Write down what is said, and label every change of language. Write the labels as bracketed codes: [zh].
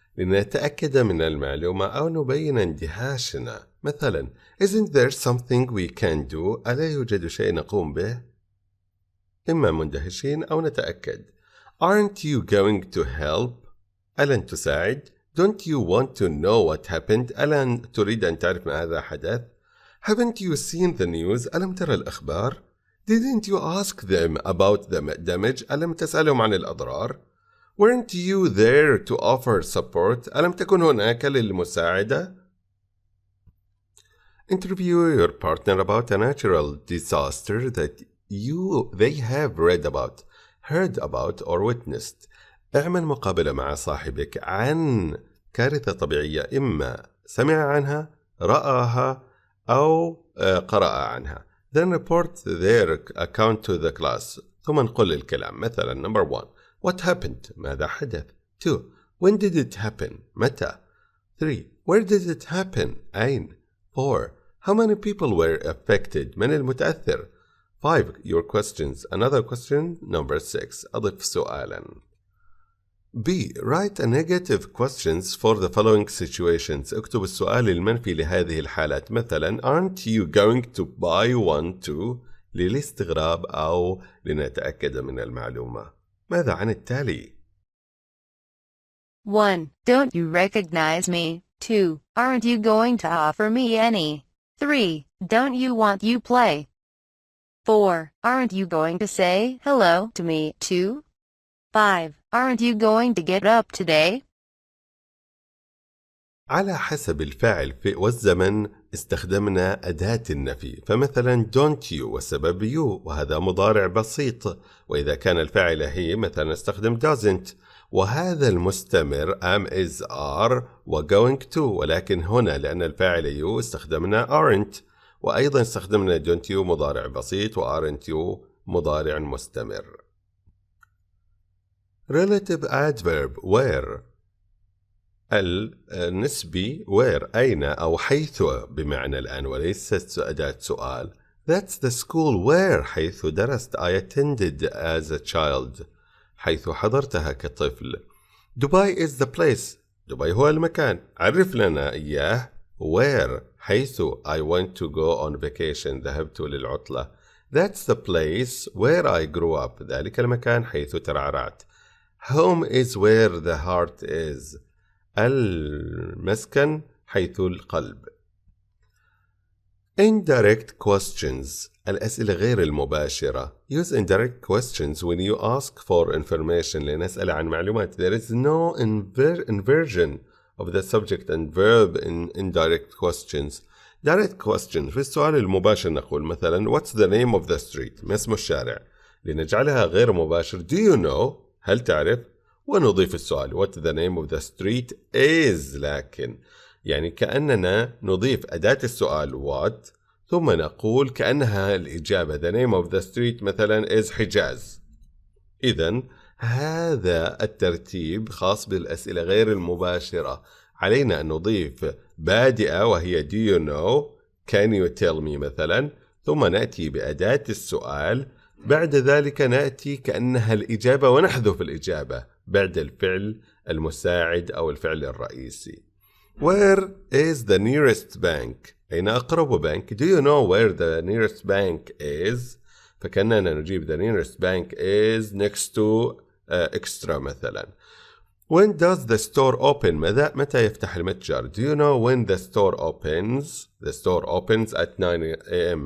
[ar] لنتأكد من المعلومة أو نبين اندهاشنا. مثلا, [en] Isn't there something we can do? [ar] ألا يوجد شيء نقوم به؟ إما مندهشين أو نتأكد. [en] Aren't you going to help? [ar] ألن تساعد؟ [en] Don't you want to know what happened? [ar] ألن تريد أن تعرف ماذا حدث؟ [en] Haven't you seen the news? [ar] ألم ترى الأخبار؟ [en] Didn't you ask them about the damage? [ar] ألم تسألهم عن الأضرار؟ [en] Weren't you there to offer support? [ar] ألم تكن هناك للمساعدة؟ [en] Interview your partner about a natural disaster that they have read about, heard about, or witnessed. [ar] اعمل مقابلة مع صاحبك عن كارثة طبيعية إما سمع عنها، رآها، أو قرأ عنها. [en] Then report their account to the class. [ar] ثم نقل الكلام. مثلا [en] number 1. What happened? [ar] ماذا حدث؟ [en] 2. When did it happen? [ar] متى؟ [en] 3. Where did it happen? [ar] أين؟ [en] 4. How many people were affected? [ar] من المتأثر؟ [en] 5. Your questions. Another question. Number 6. [ar] أضف سؤالا. [en] B. Write a negative questions for the following situations. [ar] اكتب السؤال المنفي لهذه الحالات. مثلا [en] Aren't you going to buy one too? [ar] للاستغراب أو لنتأكد من المعلومة. ماذا عن التالي؟ [en] 1. Don't you recognize me? 2. Aren't you going to offer me any? 3. Don't you want you play? 4. Aren't you going to say hello to me too? 5. Aren't you going to get up today? [ar] على حسب الفاعل والزمن استخدمنا أداة النفي. فمثلا [en] don't you [ar] والسبب you وهذا مضارع بسيط. وإذا كان الفاعل هي مثلا استخدم doesn't. وهذا المستمر [en] am is are [ar] و [en] going to. [ar] ولكن هنا لأن الفاعل you استخدمنا aren't. وأيضا استخدمنا [en] don't you [ar] مضارع بسيط و [en] aren't you [ar] مضارع مستمر. [en] Relative adverb where. [ar] النسبي [en] where [ar] أين أو حيث بمعنى الآن وليست أداة سؤال. [en] That's the school where [ar] حيث درست. [en] I attended as a child [ar] حيث حضرتها كطفل. [en] Dubai is the place. [ar] دبي هو المكان. عرف لنا إياه. [en] Where حيث I went to go on vacation [ar] ذهبت للعطلة. [en] That's the place where I grew up. [ar] ذلك المكان حيث ترعرعت. [en] Home is where the heart is. [ar] المسكن حيث القلب. [en] Indirect questions. [ar] الأسئلة غير المباشرة. [en] Use indirect questions when you ask for information [ar] لنسأل عن معلومات. [en] There is no inversion of the subject and verb in indirect questions. Direct question. [ar] في السؤال المباشر نقول مثلا [en] What's the name of the street؟ [ar] ما اسم الشارع؟ لنجعلها غير مباشر [en] Do you know؟ [ar] هل تعرف؟ ونضيف السؤال [en] What the name of the street is؟ [ar] لكن يعني كأننا نضيف أداة السؤال what ثم نقول كأنها الإجابة [en] The name of the street [ar] مثلا is حجاز. إذن هذا الترتيب خاص بالأسئلة غير المباشرة. علينا أن نضيف بادئة وهي [en] Do you know؟ Can you tell me [ar] مثلا، ثم نأتي بأداة السؤال، بعد ذلك نأتي كأنها الإجابة ونحذف الإجابة بعد الفعل المساعد أو الفعل الرئيسي. [en] Where is the nearest bank؟ [ar] أين أقرب بنك؟ [en] Do you know where the nearest bank is؟ [ar] فكأننا نجيب [en] the nearest bank is next to extra مثلا. When does the store open؟ [ar] متى يفتح المتجر؟ [en] Do you know when the store opens؟ The store opens at 9 a.m.